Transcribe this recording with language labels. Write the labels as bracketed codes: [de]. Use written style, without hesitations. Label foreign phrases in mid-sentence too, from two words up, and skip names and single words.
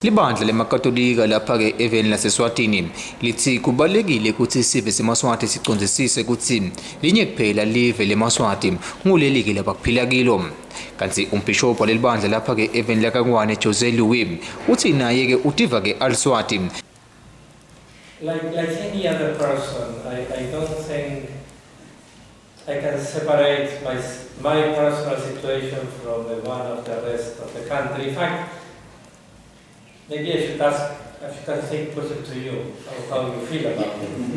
[ss] Libandla lemakatolika lapha-ke eveni laseswatini lithi kubalulekile ukuthi sive semaswati sicondzisise ukuthi linye kuphela live lemaswati nguleli-ke labakuphila kilo. Kanti umbhishobhi waleli bandla lapha-ke eveni lakangwane Jose Louis uthi naye-ke utiva-ke al-Swati. [en] Like any other person, I don't think I can separate my personal situation from the one of the rest of the country. In fact, maybe I should take question to you how you feel about it.